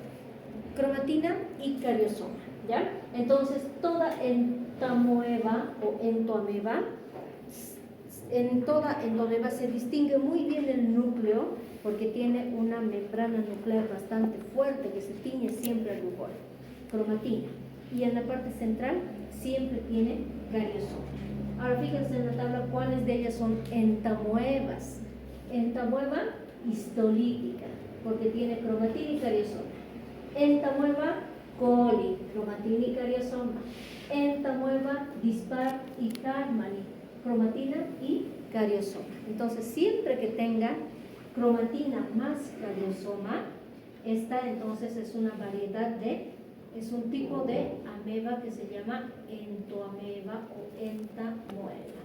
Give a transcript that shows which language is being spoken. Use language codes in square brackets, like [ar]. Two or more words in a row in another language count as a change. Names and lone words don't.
[es] Cromatina y cariosoma, ¿ya? Entonces, toda entamoeba o entoameba, en toda entoameba se distingue muy bien el núcleo porque tiene una membrana nuclear bastante fuerte que se tiñe siempre al rubor, cromatina, y en la parte central siempre tiene cariosoma. Ahora fíjense en la tabla cuáles de ellas son entamoebas. Entamoeba histolítica, porque tiene cromatina y cariosoma. Entamoeba coli, cromatina y cariosoma. Entamoeba dispar y carmali, cromatina y cariosoma. Entonces, siempre que tenga cromatina más cariosoma, esta entonces es una variedad es un tipo de ameba que se llama entoameba o entamoeba.